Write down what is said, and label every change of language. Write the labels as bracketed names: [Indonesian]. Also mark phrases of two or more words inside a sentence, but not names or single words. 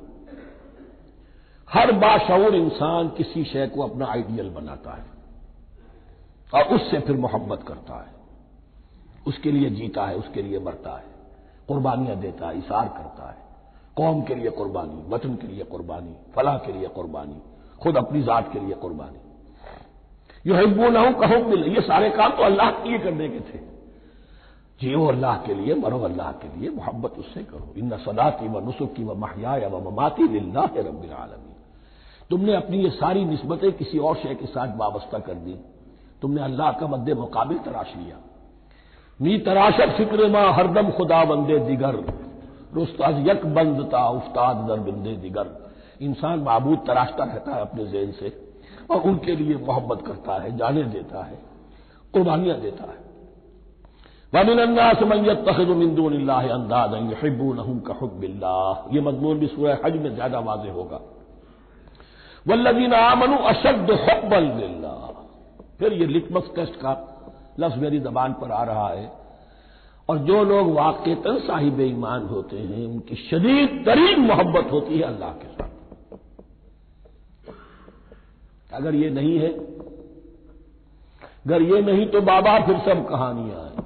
[Urdu] ہر باشعور انسان کسی شے کو اپنا آئیڈیل بناتا ہے اور اس سے پھر محبت کرتا ہے، اس کے لیے جیتا ہے، اس کے لیے مرتا ہے، قربانیاں دیتا ہے، اثار کرتا ہے، قوم کے لیے قربانی، وطن کے لیے قربانی، فلاح کے لیے قربانی، خود اپنی ذات کے لیے قربانی۔ [Arabic] یحبونہم کحب اللہ، [Urdu] یہ سارے کام تو اللہ کے لیے کرنے کے تھے، جیو اللہ کے لیے، مرو اللہ کے لیے، محبت اس سے کرو۔ [Arabic] ان صلاتی و نسکی و محیای و مماتی للہ رب العالمین۔ [Urdu] تم نے اپنی یہ ساری نسبتیں کسی اور شے کے ساتھ وابستہ کر دی، تم نے اللہ کا مد مقابل تراش لیا۔ [Persian] می تراشت فکر ماں ہر دم خدا بندے دیگر، رست از یک بند تا افتاد در بندے دیگر. [Urdu] انسان معبود تراشتا رہتا ہے اپنے ذہن سے اور ان کے لیے محبت کرتا ہے، جانیں دیتا ہے، قربانیاں دیتا ہے. [Arabic] وَمِنَ النَّاسِ مَن يَتَّخِذُ مِن دُونِ اللَّهِ أَندَادًا يُحِبُّونَهُم كَحُبِّ اللَّهِ. [Urdu] یہ مضمون بھی سورہ حج میں زیادہ واضح ہوگا. [Arabic] وَالَّذِينَ آمَنُوا أَشَدُّ حُبًّا لِلَّهِ. [Urdu] پھر یہ [English] litmus test [Urdu] کا لفظ میری زبان پر آ رہا ہے. اور جو لوگ واقعتاً صاحب ایمان ہوتے ہیں ان کی شدید ترین محبت ہوتی ہے اللہ کے ساتھ. اگر یہ نہیں ہے، اگر یہ نہیں تو بابا پھر سب کہانیاں ہیں.